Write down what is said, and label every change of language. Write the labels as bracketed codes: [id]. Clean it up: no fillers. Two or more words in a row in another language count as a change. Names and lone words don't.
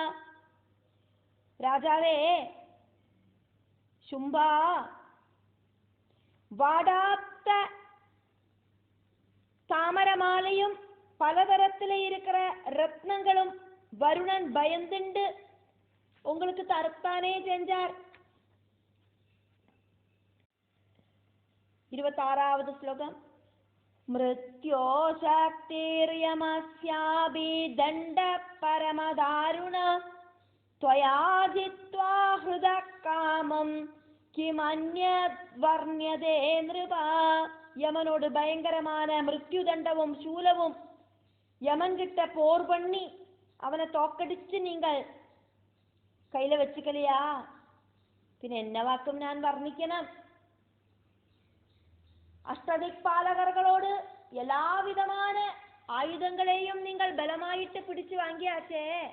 [ta] ராஜாவே, சும்பா வாடாத்த தாமரமாலையும் பலதரத்தில் இருக்கிற ரத்னங்களும் வருணன் பயந்துண்டு உங்களுக்கு தரத்தானே செஞ்சார். 26வது ஸ்லோகம். [sa] मृत्योः शक्तिर्यमस्यापि दण्ड परमदारुण त्वया जित्वा हृदः कामं किमन्यत् वर्ण्यते नृपा. [ta] யமனோடு பயங்கரமான மிருத்யு தண்டவும் சூலவும் யமன்கிட்ட போர் பண்ணி அவனை தோக்கடிச்சு நீங்கள் கையில வச்சுக்கலையா? பின் என்னவாக்கும் நான் வர்ணிக்கணும்? அஷ்டதிக்பாலகர்களோடு எல்லா விதமான ஆயுதங்களையும் நீங்கள் பலமாயிட்டு பிடிச்சு வாங்கியாச்சே.